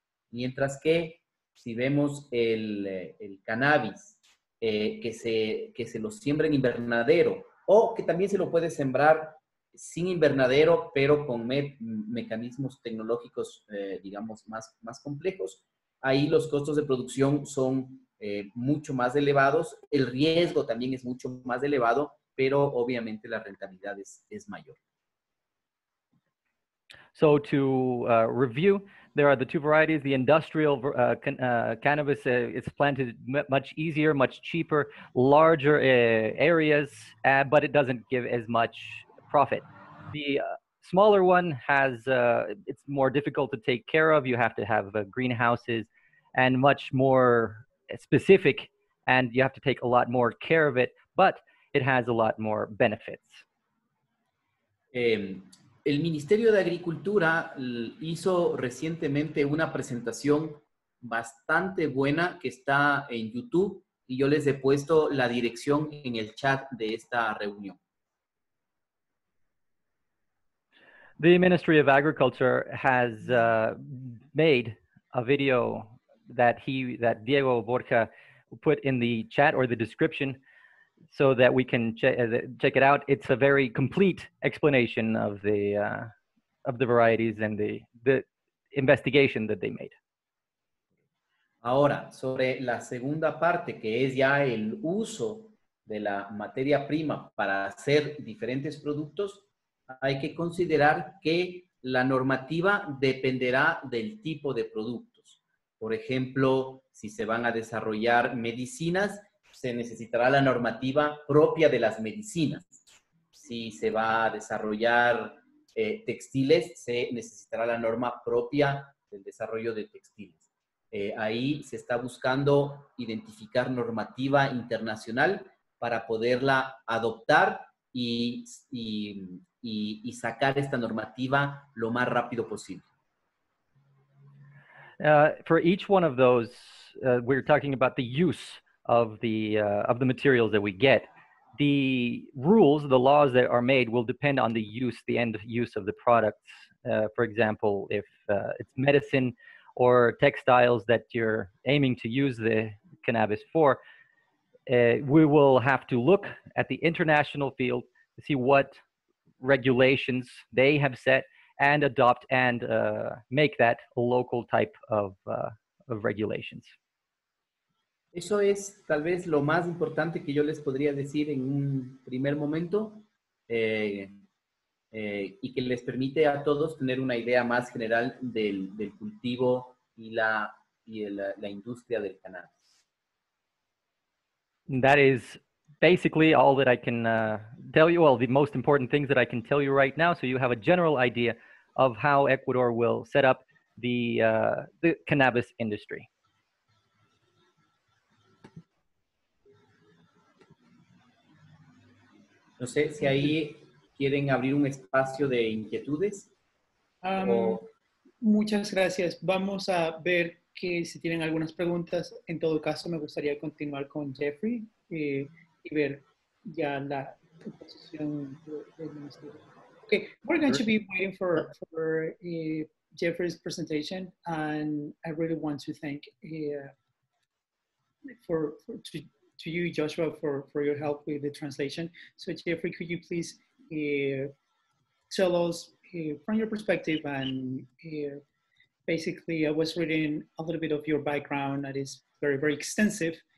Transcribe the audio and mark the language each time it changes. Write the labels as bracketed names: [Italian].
[Spanish] Mientras que si vemos el cannabis que se lo siembra en invernadero o que también se lo puede sembrar sin invernadero, pero con mecanismos tecnológicos, digamos, más complejos, ahí los costos de producción son mucho más elevados, el riesgo también es mucho más elevado, pero obviamente la rentabilidad es mayor. [English] So to review, there are the two varieties. The industrial cannabis is planted much easier, much cheaper, larger areas, but it doesn't give as much profit. The smaller one has, it's more difficult to take care of. You have to have greenhouses and much more specific, and you have to take a lot more care of it, but it has a lot more benefits. [Spanish] El Ministerio de Agricultura hizo recientemente una presentación bastante buena que está en YouTube y yo les he puesto la dirección en el chat de esta reunión. [English] The Ministry of Agriculture has made a video that Diego Borja put in the chat or the description so that we can check it out. It's a very complete explanation of the varieties and the investigation that they made. [Spanish] Ahora, sobre la segunda parte, que es ya el uso de la materia prima para hacer diferentes productos, hay que considerar que la normativa dependerá del tipo de productos. Por ejemplo, si se van a desarrollar medicinas, se necesitará la normativa propia de las medicinas. Si se va a desarrollar textiles, se necesitará la norma propia del desarrollo de textiles. Ahí se está buscando identificar normativa internacional para poderla adoptar y sacar esta normativa lo más rápido posible. [English] For each one of those, we're talking about the use of the materials that we get. The rules, the laws that are made will depend on the use, the end use of the products. For example, if it's medicine or textiles that you're aiming to use the cannabis for, we will have to look at the international field to see what regulations they have set and adopt and make that a local type of regulations. [Spanish] Eso es tal vez lo más importante que yo les podría decir en un primer momento y que les permite a todos tener una idea más general del cultivo y la industria del cannabis. [English] That is basically all that I can tell you, well, the most important things that I can tell you right now, so you have a general idea of how Ecuador will set up the cannabis industry. [Spanish] No sé si ahí quieren abrir un espacio de inquietudes. Muchas gracias. Vamos a ver que si tienen algunas preguntas, en todo caso me gustaría continuar con Jeffrey y ver ya la posición del ministerio. [English] Okay, we're going to be waiting for Jeffrey's presentation, and I really want to thank to you, Joshua, for your help with the translation. So Jeffrey, could you please tell us from your perspective, and basically I was reading a little bit of your background that is very, very extensive.